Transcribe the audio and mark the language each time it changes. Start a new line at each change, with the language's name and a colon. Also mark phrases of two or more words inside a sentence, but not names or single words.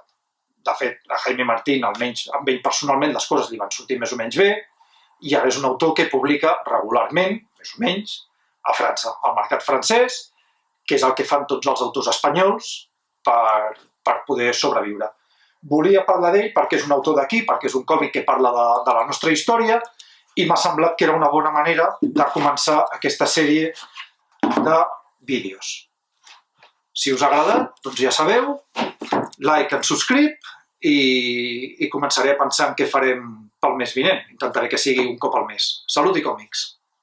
Catalan: De fet, a Jaime Martín, almenys amb ell personalment, les coses li van sortir més o menys bé, i ara és un autor que publica regularment, més o menys, a França, al mercat francès, que és el que fan tots els autors espanyols per poder sobreviure. Volia parlar d'ell perquè és un autor d'aquí, perquè és un còmic que parla de la nostra història, i m'ha semblat que era una bona manera de començar aquesta sèrie de vídeos. Si us ha agradat, doncs ja sabeu,
English: like and subscribe
Catalan: i començaré a pensar en què farem pel mes vinent. Intentaré que sigui un cop al mes. Salut i còmics!